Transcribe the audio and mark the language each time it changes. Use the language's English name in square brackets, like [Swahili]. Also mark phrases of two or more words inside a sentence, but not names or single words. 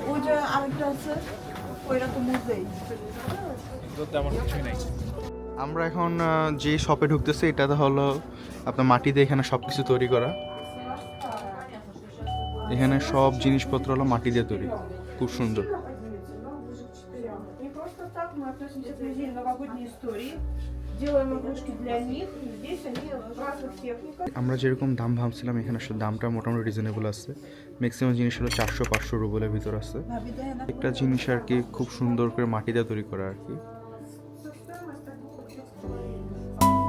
[Bangla] ওই যে আরেকটা আছে ওইটা তো মুজেই কিন্তু তেমন কিছুই নাই। আমরা এখন যে শপে ঢুকতেছি এটাতে হলো আপনার মাটিতে এখানে সব কিছু তৈরি করা। এখানে সব জিনিসপত্র হলো মাটি দিয়ে তৈরি, খুব সুন্দর। [Russian] Не просто так, мы относимся к музею новогодней истории, делаем игрушки для них, и здесь они в разных техниках. [Bangla] আমরা যেরকম দাম ভাবছিলাম এখানে আসলে দামটা মোটামুটি রিজনেবল আছে। ম্যাক্সিমাম জিনিস হলো 400-500 রুবেলের ভিতর আছে। একটা জিনিস আর কি খুব সুন্দর করে মাটি দিয়ে তৈরি করা আর কি।